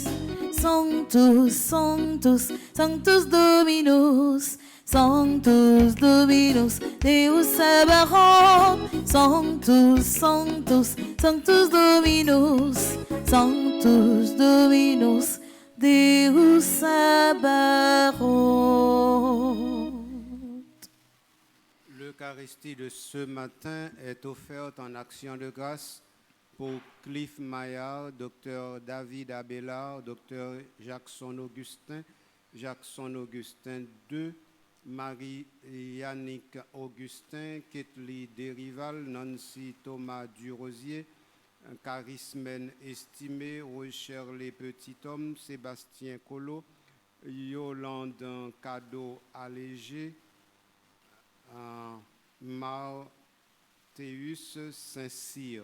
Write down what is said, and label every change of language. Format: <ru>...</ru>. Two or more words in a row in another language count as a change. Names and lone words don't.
<la>Sanctus, Sanctus, Sanctus Dominus, Sanctus Dominus, Deus Sabaoth. Sanctus, Sanctus, Sanctus Dominus, Sanctus Dominus, Deus Sabaoth.</la> <fr>L'Eucharistie de ce matin est offerte en action de grâce Pour Cliff Maillard, Dr David Abelard, Dr Jackson Augustin, Jackson Augustin II, Marie-Yannick Augustin, Ketli Derival, Nancy Thomas Durosier, Charismen Estimé, Rocher-les Petits-Hommes, Sébastien Collot, Yolande Cadeau Allégé, Marthéus Saint-Cyr.</fr>